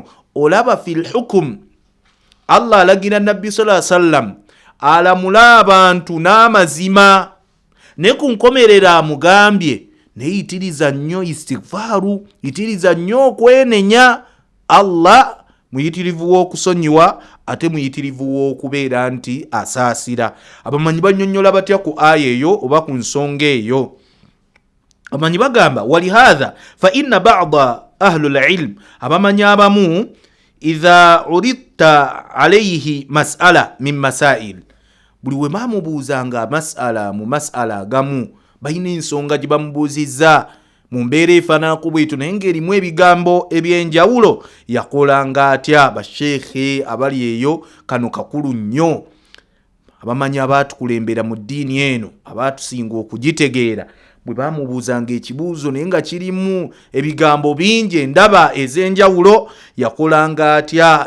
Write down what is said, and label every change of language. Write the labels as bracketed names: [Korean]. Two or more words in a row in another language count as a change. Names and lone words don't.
[Ganda] Olaba [Arabic] fil hukum, [Ganda] Allah alagira nabbi [Arabic] sallallahu alaihi wasallam [Ganda] alamula abantu n'amazima, ne ku nkomerera amugambye neyitiriza nnyo istighfaru, yitiriza nnyo okwenenya Allah, muyitirivu w'okusonyiwa ate muyitirivu w'okubeera nti asaasira. Abamanyi bannyonnyola batya ku aya eyo oba ku nsonga eyo? Abamanyi bagamba [Arabic] ولهذا فإن بعض أهل العلم, [Ganda] abamanyi abamu [Arabic] إذا أوردت عليه مسألة من مسائل, [Ganda] buli we bamubuuzanga mas'ala mu mas'ala agamu balina ensonga gye bamubuuzizza mu mbeera efaananako bwetyo naye ng'erimu ebigambo eby'enjawulo, yakolanga atya? Basheekhe abali eyo kano kakulu nnyo, abamanyi abaatukulembera mu ddiini eno abaatusinga okugitegeera, bwe bamubuuzanga ekibuuzo naye nga kirimu ebigambo bingi endaba ez'enjawulo, yakolanga atya?